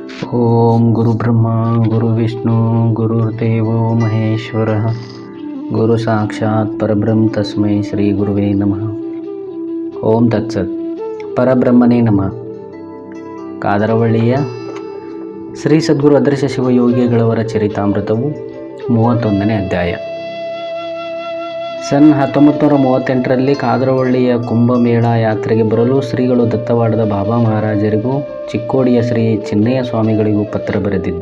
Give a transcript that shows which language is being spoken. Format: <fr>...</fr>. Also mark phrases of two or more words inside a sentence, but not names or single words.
<sa>ॐ गुरु ब्रह्म गुरु विष्णु गुरुर्देवो महेश्वर गुरु साक्षात् परब्रह्म तस्मै श्री गुरवे नमः. ॐ तत्सत्। परब्रह्मणे नमः.</sa> <kn>ಕಾದರವಳ್ಳಿಯ ಶ್ರೀ ಸದ್ಗುರು ಅದೃಶ್ಯ ಶಿವಯೋಗಿಗಳವರ ಚರಿತಾಮೃತವು 31ನೇ ಅಧ್ಯಾಯ. ಸನ್ 1938ರಲ್ಲಿ ಕಾದರವಳ್ಳಿಯ ಕುಂಭಮೇಳ ಯಾತ್ರೆಗೆ ಬರಲು ಶ್ರೀಗಳು ದತ್ತವಾಡದ ಬಾಬಾ ಮಹಾರಾಜರಿಗೂ ಚಿಕ್ಕೋಡಿಯ ಶ್ರೀ ಚಿನ್ನಯ್ಯ ಸ್ವಾಮಿಗಳಿಗೂ ಪತ್ರ ಬರೆದಿದ್ದು.</kn>